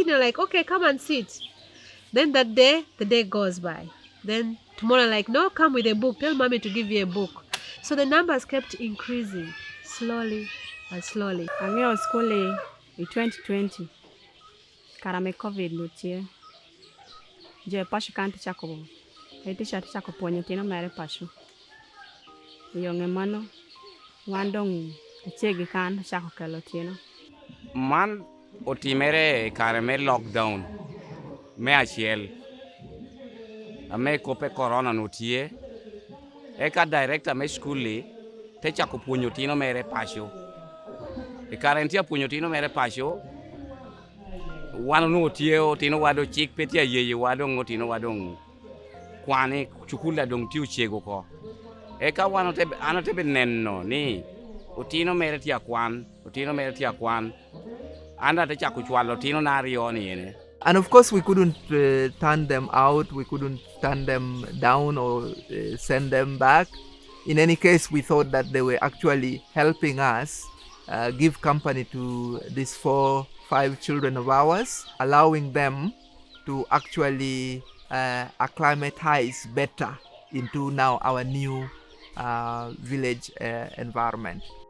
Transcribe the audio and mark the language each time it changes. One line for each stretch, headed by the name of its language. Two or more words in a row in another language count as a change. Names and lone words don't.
English: And you're like, okay, come and sit. Then that day, the day goes by. Then tomorrow, like, no, come with a book. Tell mommy to give you a book. So the numbers kept increasing slowly and slowly. I'm here at school in 2020.
Luo (Kenya and Tanzania): Karame COVID no tie. Je pashu kanti chako. Eti chako ponyo tino mere pashu. Yonge mano wandong chegi kan chako kelo tino. Man otimere karame lockdown. Me achiel. Ame kope corona no tie. Eka director me skuli te chako ponyo tino mere pashu. E karentia ponyo tino mere pashu. Wano no tieo tino wado chik petia yeye wado ngotino wado kwane chukula dong tiu chego ko eka wano tebe anotebe nenno ni utino mere tia kwan anda te chaku chwalo tino nario ni ene.
English: And of course we couldn't turn them out, we couldn't turn them down or send them back. In any case, we thought that they were actually helping us give company to these 4-5 children of ours, allowing them to actually acclimatize better into now our new village environment.